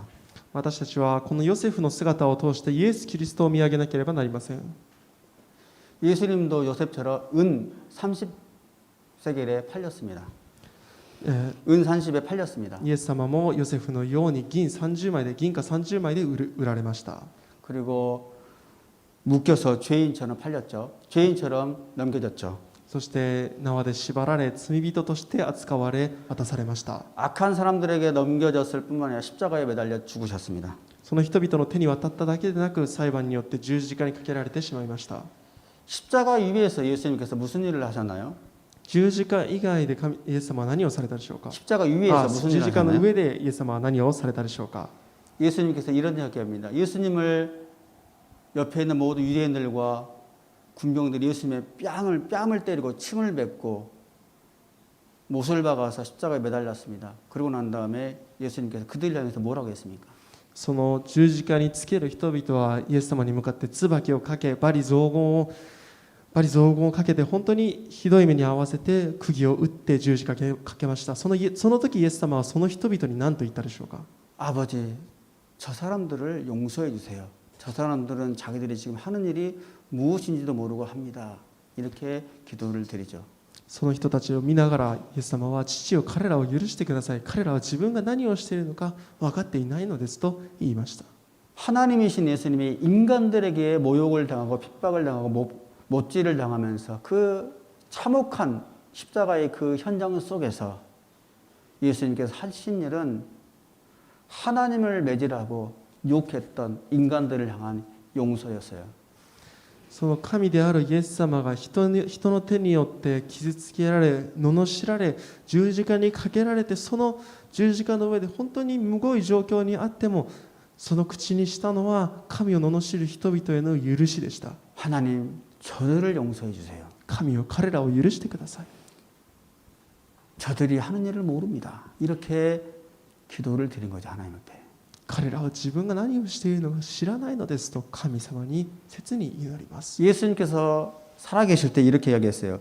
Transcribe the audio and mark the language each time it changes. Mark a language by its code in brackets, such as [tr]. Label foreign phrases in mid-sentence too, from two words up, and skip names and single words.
[ja] 私たちはこのヨセフの姿を通してイエス・キリストを見上げなければなりません。 [ko] 예수님도 요셉처럼 은 30세겔에 팔렸습니다. 은 30에 팔렸습니다. [ja] イエス様もヨセフのように銀貨30枚で売られました。 [ko] 그리고 묶여서 죄인처럼 팔렸죠. 죄인처럼 넘겨졌죠. [ja] そして縄で縛られ罪人として扱われ渡されました。 [ko] 악한 사람들에게 넘겨졌을 뿐만 아니라 십자가에 매달려 죽으셨습니다. [ja] その人々の手に渡っただけでなく、裁判によって十字架にかけられてしまいました。 [ko] 십자가 위에서 예수님께서 무슨 일을 하셨나요? [ja] 十字架以外でイエス様は何をされたでしょうか。 [ko] 십자가 위에서 무슨 [ja] 十 [ko] 일을 [ja] 字架の [ko] 하셨나요? [ja] 上でイエス様は何をされたでしょうか。 [ko] 예수님께서 이런 이야기합니다. 예수님을 옆에 있는 모든 유대인들과 군병들이 예수님의 뺨을 때리고 침을 뱉고 못을 박아서 십자가에 매달렸습니다. 그러고 난 다음에 예수님께서 그들 향해서 뭐라고 했습니까? [ja] その十字架につける人々はイエス様に向かって椿をかけ、罵詈雑言をかけて、本当にひどい目に遭わせて釘を打って十字架をかけました。その時イエス様はその人々に何と言ったでしょうか。 [ko] 아버지, 저 사람들을 용서해 주세요. 저 사람들은 자기들이 지금 하는 일이 무엇인지도 모르고 합니다. 이렇게 기도를 드리죠. [ja] その人たちを見ながらイエス様は、父よ彼らを許してください、彼らは自分が何をしているのか分かっていないのですと言いました。 [ko] 하나님이신 예수님이 인간들에게 모욕을 당하고 핍박을 당하고 못질을 당하면서 그 참혹한 십자가의 그 현장 속에서 예수님께서 하신 일은 하나님을 매질하고 욕했던 인간들을 향한 용서였어요. [ja] その神であるイエス様が人の手によって傷つけられ、罵られ、十字架にかけられて、その十字架の上で本当にむごい状況にあっても、その口にしたのは神を罵る人々への許しでした。 [ko] 하나님, 저들을 용서해 주세요. [ja] 神よ彼らを許してください。 [ko] 저들이 하는 일을 모릅니다. 이렇게 기도를 드린 거죠. 하나님 앞에. [ja] 彼らは自分が何をしているのか知らないのですと神様に切に祈ります。 [ko] 예수님께서 살아계실 때 이렇게 이야기했어요.